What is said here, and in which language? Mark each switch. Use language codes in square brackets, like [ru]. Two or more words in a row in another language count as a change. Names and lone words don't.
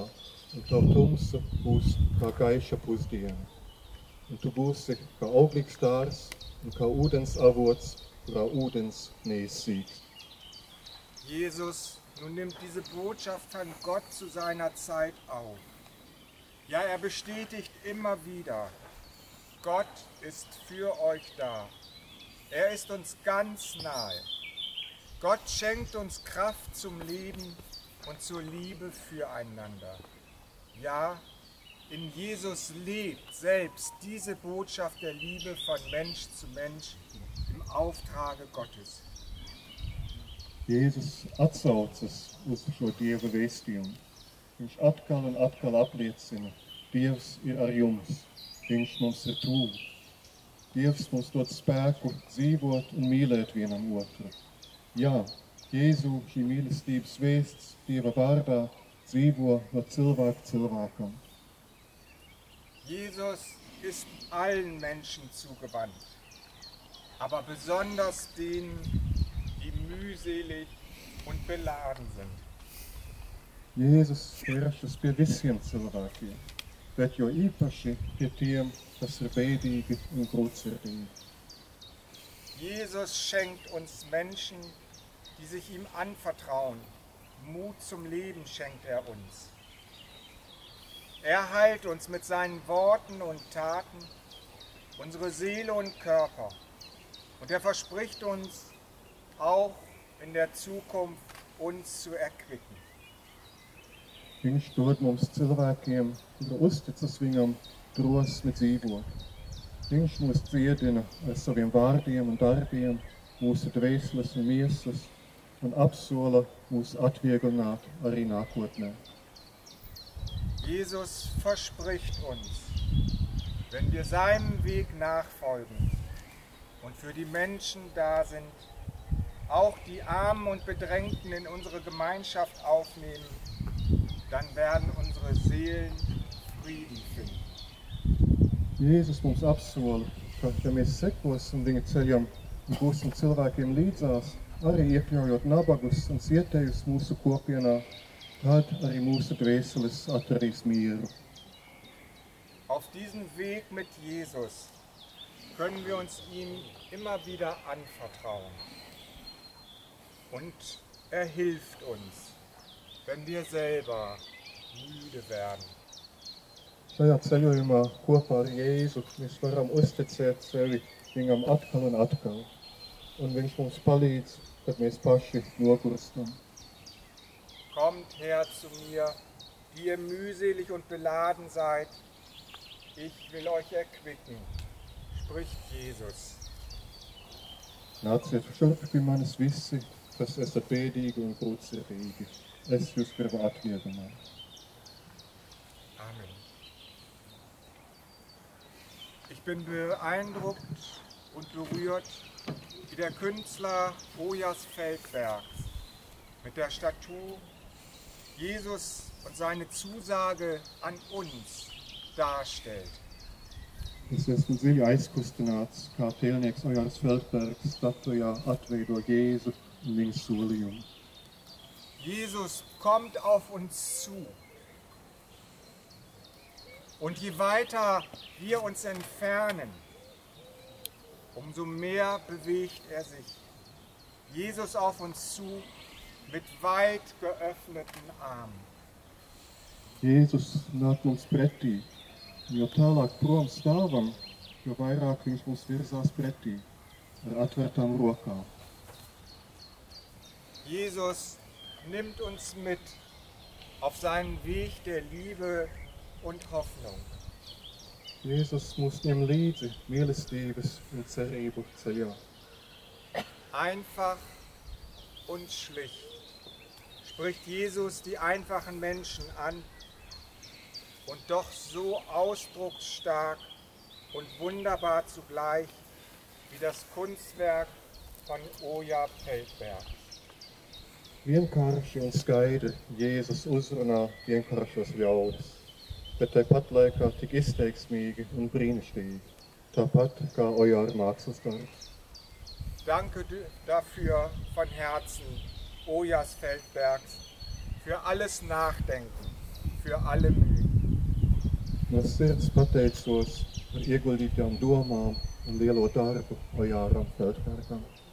[lv] Un tavu tumsa būs kā gaiša pusdiena. Un tu būsi kā auglīgs dārs un kā ūdens avots, kurā ūdens neizsīkst. [de] Jesus, nun nimmt diese Botschaft von Gott zu seiner Zeit auf. Ja, er bestätigt immer wieder: Gott ist für euch da. Er ist uns ganz nahe. Gott schenkt uns Kraft zum Leben und zur Liebe füreinander. Ja, in Jesus lebt, selbst diese Botschaft der Liebe von Mensch zu Mensch im Auftrage Gottes. [lv] Jēzus atsaucas uz šo Dieva vēstījumu. Viņš atkal un atkal apliecina, Dievs ir ar jums, Viņš mums ir tuvu. Dievs mums dod spēku dzīvot un mīlēt vienam otru. Jā, Jēzu šī mīlestības vēsts Dieva vārdā dzīvo no cilvēka cilvēkam. [de] Jesus ist allen Menschen zugewandt, aber besonders denen, die mühselig und beladen sind. [lv] Jēzus vēršas pie visiem cilvēkiem, bet jo īpaši pie tiem, kas ir bēdīgi un grūtsirdīgi. [de] Jesus schenkt uns Menschen, die sich ihm anvertrauen. Mut zum Leben schenkt er uns. Er heilt uns mit seinen Worten und Taten, unsere Seele und Körper. Und er verspricht uns, auch in der Zukunft uns zu erquicken. [lv] Viņš dod mums cilvēkiem, kuri uzticas viņam, drosmi dzīvot. Viņš mūs dziedina ar saviem vārdiem un darbiem, mūsu dvēseles un miesas, un apsola mūs atvieglināt arī nākotnē. [de] Jesus verspricht uns, wenn wir seinem Weg nachfolgen und für die Menschen da sind, auch die Armen und Bedrängten in unsere Gemeinschaft aufnehmen, dann werden unsere Seelen Frieden finden. [lv] Jēzus mums apsola, ka, ja mēs sekosim viņa ceļam un būsim cilvēkiem līdzās, arī iekļaujot nabagus un cietējus mūsu kopienā, tad arī mūsu dvēseles atradīs mieru. [de] Auf diesem Weg mit Jesus können wir uns ihm immer wieder anvertrauen. Und er hilft uns, wenn wir selber müde werden. [lv] Šajā ceļojumā kopā ar Jēzu mēs varam uzticēt sevi viņam atkal un atkal. Un viņš mums palīdz, kad mēs paši nogurstam. [de] Kommt her zu mir, die ihr mühselig und beladen seid. Ich will euch erquicken, spricht Jesus. [lv] Nāciet šurp pie manis visi, kas esat bēdīgi un grūtsirdīgi. Es jūs gribu atvieglināt. Amen. [de] Ich bin beeindruckt und berührt, wie der Künstler Ojas Feldbergs mit der Statue Jesus und seine Zusage an uns darstellt. [lv] Es esmu dziļi aizkustināts, kā tēlnieks Ojārs Feldbergs statujā atveido Jēzu un viņa solījumu. [de] Jesus kommt auf uns zu. Und je weiter wir uns entfernen, umso mehr bewegt er sich. Jesus auf uns zu mit weit geöffneten Armen. [lv] Jēzus nāk mums pretī, jo tālāk prom stāvam, jo vairāk viņš mums virzās pretī ar atvērtām rokām. [de] Jesus nimmt uns mit auf seinen Weg der Liebe und Hoffnung. [lv] Jēzus mūs ņem līdzi mīlestības un cerību ceļā. [de] Einfach und schlicht spricht Jesus die einfachen Menschen an und doch so ausdrucksstark und wunderbar zugleich wie das Kunstwerk von Oja Feldbergs. [lv] Vienkārši un skaidri Jēzus uzrunā vienkāršos ļaudis, bet tāpat laikā tik izteiksmīgi un brīnišķīgi, tāpat kā Ojāra mākslas darbs. [de] Danke dafür von Herzen, Ojas Feldbergs, für alles Nachdenken, für alle Mühen. [lv] No sirds pateicos par ieguldītām domām un lielo darbu Ojāram Feldbergam.